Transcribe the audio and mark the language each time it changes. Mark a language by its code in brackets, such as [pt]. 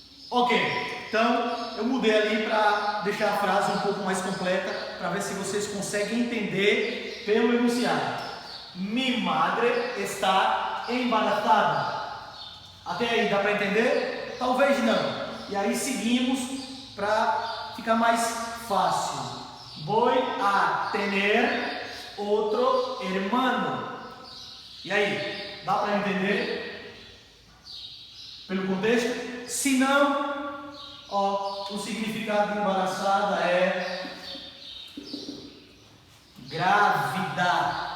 [pt] Ok, então eu mudei ali para deixar a frase um pouco mais completa, para ver se vocês conseguem entender pelo enunciado. [es] Mi madre está embarazada. [pt] Até aí dá para entender? Talvez não. E aí seguimos para ficar mais fácil. [es] Voy a tener otro hermano. [pt] E aí, dá para entender pelo contexto? Se não, o significado de embaraçada é grávida.